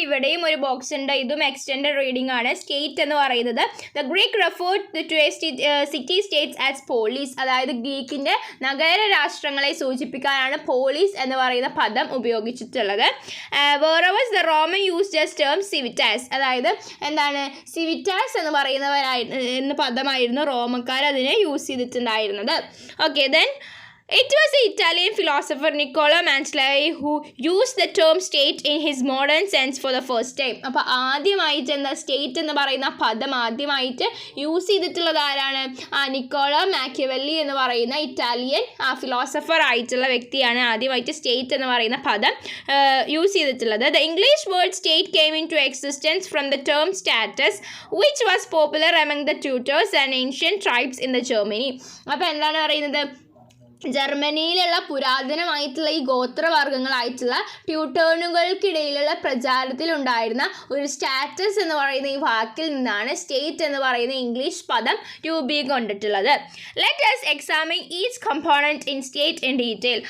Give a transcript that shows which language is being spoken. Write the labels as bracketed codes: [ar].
[ml] ഇവിടെയും ഒരു ബോക്സ് ഉണ്ട്, ഇതും എക്സ്റ്റെൻഡഡ് റീഡിംഗ് ആണ്. സ്റ്റേറ്റ് എന്ന് പറയുന്നത് [en] the Greek referred to a city states as polis, [ml] അതായത് ഗ്രീക്കിൻ്റെ നഗര രാഷ്ട്രങ്ങളെ സൂചിപ്പിക്കാനാണ് പോലീസ് എന്ന് പറയുന്ന പദം ഉപയോഗിച്ചിട്ടുള്ളത്. [en] whereas the Roman used as term civitas, [ml] അതായത് എന്താണ് സിവിറ്റാസ് എന്ന് പറയുന്ന പദമായിരുന്നു റോമക്കാർ അതിനെ യൂസ് ചെയ്തിട്ടുണ്ടായിരുന്നത്. [en] Okay, then it was the Italian philosopher Niccolo Machiavelli who used the term state in his modern sense for the first time. [ml] അപ്പോൾ ആദ്യമായിട്ട് എന്താ സ്റ്റേറ്റ് എന്ന് പറയുന്ന പദം ആദ്യമായിട്ട് യൂസ് ചെയ്തിട്ടുള്ളത് ആരാണ്? നിക്കോളോ മാക്കിയവെല്ലി എന്ന് പറയുന്ന ഇറ്റാലിയൻ ഫിലോസഫർ ആയിട്ടുള്ള വ്യക്തിയാണ് ആദ്യമായിട്ട് സ്റ്റേറ്റ് എന്ന് പറയുന്ന പദം യൂസ് ചെയ്തിട്ടുള്ളത്. [en] The English word state came into existence from the term status, which was popular among the Teutons and ancient tribes in the Germany. [ml] അപ്പോൾ എന്താണ് പറയുന്നത്? ജർമ്മനിയിലുള്ള പുരാതനമായിട്ടുള്ള ഈ ഗോത്രവർഗ്ഗങ്ങളായിട്ടുള്ള ട്യൂട്ടോണുകൾക്കിടയിലുള്ള പ്രചാരത്തിലുണ്ടായിരുന്ന ഒരു സ്റ്റാറ്റസ് എന്ന് പറയുന്ന ഈ വാക്കിൽ നിന്നാണ് സ്റ്റേറ്റ് എന്ന് പറയുന്ന ഇംഗ്ലീഷ് പദം രൂപീകൊണ്ടിട്ടുള്ളത്. [en] Let us examine each component in state in detail.